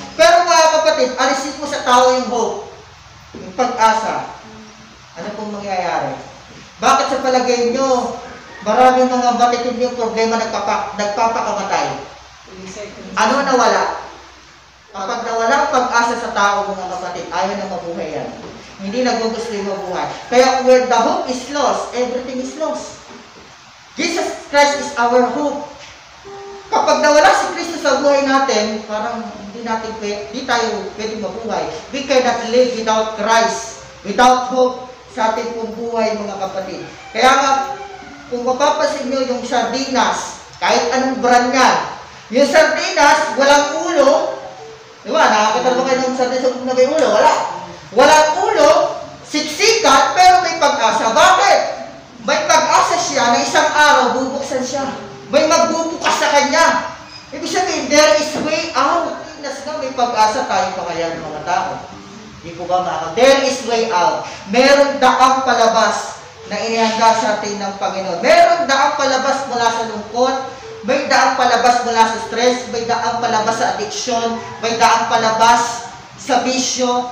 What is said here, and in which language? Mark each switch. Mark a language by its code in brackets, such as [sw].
[tl] Pero mga kapatid, alisin mo sa tao yung hope, yung pag-asa. Ano pong mangyayari? Bakit sa palagay nyo, maraming mga batid yung problema nagpapakamatay? Ano nawala? Kapag nawala ang pag-asa sa tao, mga kapatid, ayaw na mabuhay yan. Hindi nagugusto yung mabuhay. [en] Kaya where the hope is lost, everything is lost. Jesus Christ is our hope. [tl] Kapag nawala si Kristo sa buhay natin, parang hindi tayo pwedeng mabuhay. [en] We cannot live without Christ, without hope [tl] sa ating pong buhay, mga kapatid. Kaya nga, kung mapapasin nyo yung sardinas, kahit anong brand yan, yung sardinas, walang ulo, Diba, nakakita ba kayo ng sardinas na may ulo? Wala. Walang ulo, siksikan, pero may pag-asa. Bakit? May pag-asa siya na isang araw, bubuksan siya. May magbubukas sa kanya. Ibig sabihin, [en] there is way out. [tl] May pag-asa tayo pa kaya ng mga tao. Hindi po ba mga? [en] There is way out. [tl] Meron daang palabas na inihanda sa atin ng Panginoon. Meron daang palabas mula sa lungkot. May daang palabas mula sa stress. May daang palabas sa addiction. May daang palabas sa bisyo.